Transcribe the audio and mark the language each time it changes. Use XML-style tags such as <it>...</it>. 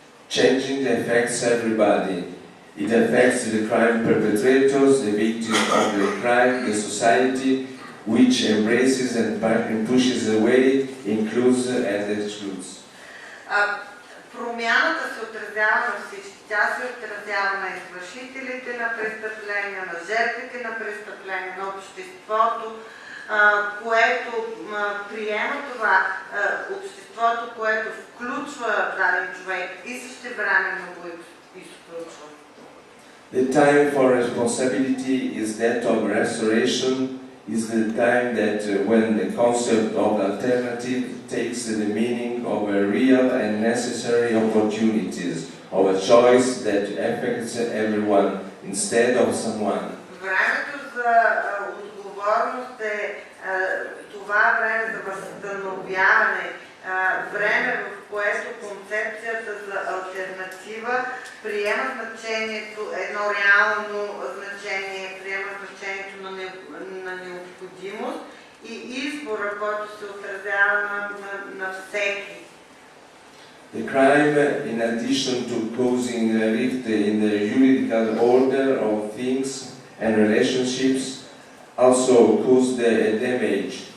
<en>Changing affects everybody. It affects the crime perpetrators, the victims of the crime, the society, which embraces and pushes away, includes and excludes.</en> <bg>Промяната се отразява на всички. Тя се отразява на извършителите на престъпления, на жертвите на престъпления, на обществото, което приема това, обществото, което включва даден човек и същевременно го изключва.</bg> <en>The time for responsibility is that of restoration, is the time that when the concept of alternative takes the meaning of a real and necessary opportunities, of a choice that affects everyone instead of someone.</en> <bg>Времето за отговорност е това време за възстановяване, време, в което концепцията за алтернатива приема значението, едно реално значение, приема значението на необходимост и избора, който се отразява на всеки.</bg> <en>The crime, in addition to causing a rift in the juridical order of things and relationships, also caused a damage.</en>